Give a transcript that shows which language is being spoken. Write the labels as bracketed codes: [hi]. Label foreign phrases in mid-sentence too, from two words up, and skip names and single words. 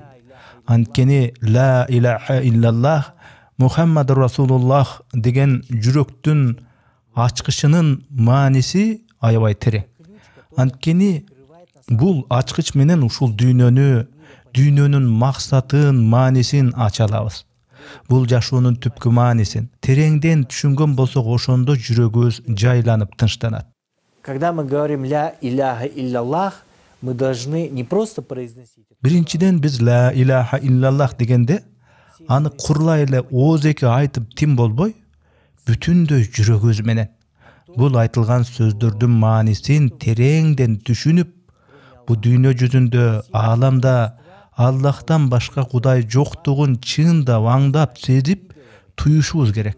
[ky] Анткени [ar] لا إله إلا الله محمد رسول الله [ky] деген жүрөктүн ачкычынын мааниси аябай терең. Анткени бул ачкыч менен ушул дүйнөнүн максатын, маанисин ача алабыз. Бул жашоонун түпкү маанисин тереңден түшүнгөн болсок, ошондо жүрөгүбүз жайланып тынчтанат. [ru] Когда мы говорим [ar] لا إله إلا الله, [ru] мы должны не просто произносить. [ky] Биринчиден биз [ar] لا إله إلا الله [ky] дегенде аны курлай эле оозеки айтып тим болбой, бүтүндөй жүрөгүбүз менен бул айтылган сөздөрдүн маанисин тереңден түшүнүп, бу дүйнө жүзүндө, ааламда Аллахтан башка Кудай жоктугун чындап, аңдап, сезип туюшубуз керек.